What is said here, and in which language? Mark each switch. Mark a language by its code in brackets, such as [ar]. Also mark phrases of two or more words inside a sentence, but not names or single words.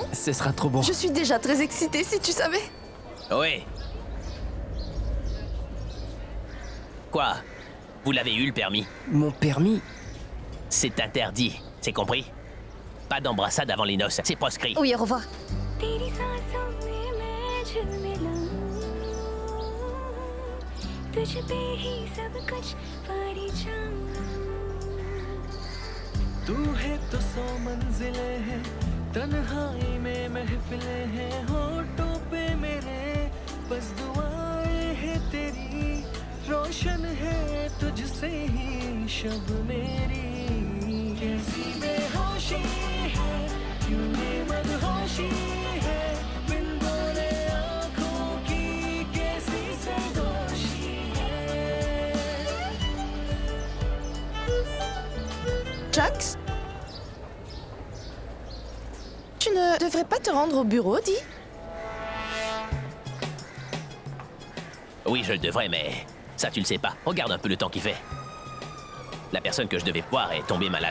[fr] Ce sera trop bon. Je suis déjà très excitée, si tu savais. Oui. Quoi? Vous l'avez eu le permis? Mon permis? C'est interdit, c'est compris? Pas d'embrassade avant les noces, c'est proscrit. Oui, au revoir. [hi] तेरी सांसों में मैं झिलमिलाऊं, तुझ पे ही सब कुछ पारी जाऊं। तू है तो 100 मंजिलें हैं, तन्हाई में महफिलें हैं, होठों पे मेरे बस दुआएं हैं तेरी, रोशन है तुझसे ही शब मेरी। कैसी बेहोशी है, क्यों ये मदहोशी है, बिन बोले आँखों की कैसी सरगोशी है। [fr] Jax? Tu ne devrais pas te rendre au bureau, dis? Oui, je le devrais, mais ça tu le sais pas. Regarde un peu le temps qu'il fait. La personne que je devais voir est tombée malade.